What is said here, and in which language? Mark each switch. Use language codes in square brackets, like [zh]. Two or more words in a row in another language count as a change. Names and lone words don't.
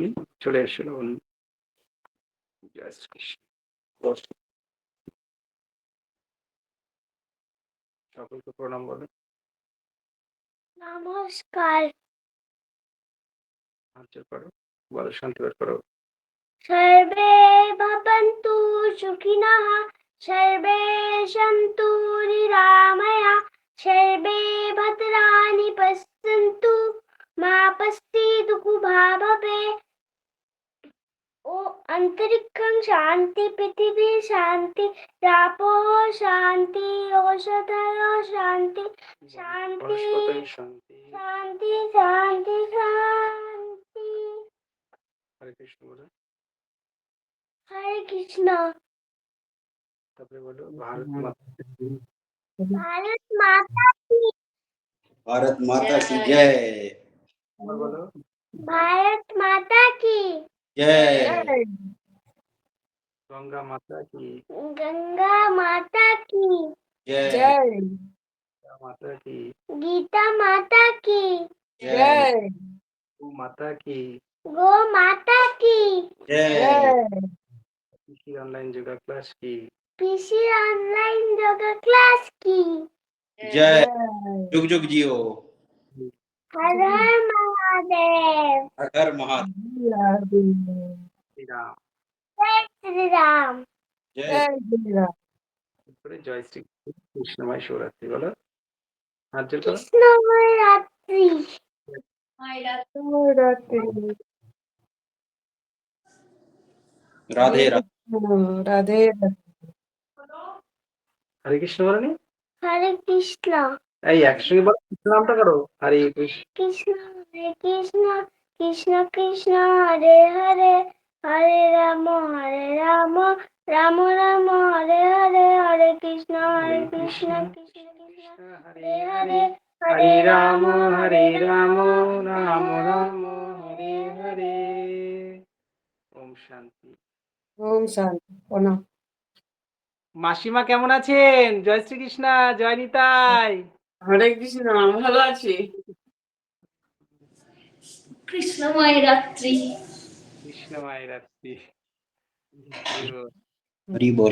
[bn] চলে এসো লাবণ্য। জয় শ্রীকৃষ্ণ। সকলকে প্রণাম বলো। নমস্কার। হাতজোড় করো, বলো শান্তি পাঠ করো। [sa] সর্বে ভবন্তু সুখিনঃ, সর্বে সন্তু নিরাময়াঃ, সর্বে ভদ্রাণি পশ্যন্তু মা কশ্চিৎ দুঃখভাগ্। ও অন্তরিক্ষং শান্তি, পৃথিবী শান্তি, রাপো শান্তি, ঔষধয় শান্তি, শান্তি বনস্পতয় শান্তি। শান্তি শান্তি শান্তি। [bn] হরে কৃষ্ণ বলো। হরে কৃষ্ণ। তারপরে বলো ভারত মাতা। [hi] भारत माता की भारत माता की जय। [bn] আবার বলো। [hi] भारत माता की जय। गंगा माता की गंगा माता की जय। गीता माता की गीता माता की जय। गो माता की गो माता की जय। কৃষি [en] online yoga class [hi] কি पीसी [en] online yoga class [hi] की जय। जुग जुग जियो। हर हर महादेव। हर हर महादेव। শ্রীরাম। जय श्री राम। जय। [bn] তারপরে জয় শ্রী কৃষ্ণময় শিবরাত্রি বলো। হাত জোর করো। [hi] कृष्णमय रात्रि। राधे राधे। [bn] হরে কৃষ্ণ বলনি, [hi] हरे कृष्ण [bn] এই একসঙ্গে বলো, কৃষ্ণ নামটা করো। হরে কৃষ্ণ [hi] कृष्ण हरे कृष्ण कृष्ण कृष्ण हरे हरे हरे राम राम राम हरे हरे हरे कृष्ण कृष्ण कृष्ण हरे हरे [bn] হরে রাম রাম রাম হরে হরে। ওম শান্তি। ওম শান্তি প্রণাম। মাসিমা কেমন আছেন? জয় শ্রীকৃষ্ণ, জয় নিতাই। হরে কৃষ্ণ, ভালো আছি। কৃষ্ণময় রাত্রি। কৃষ্ণময় রাত্রি। হরি বল।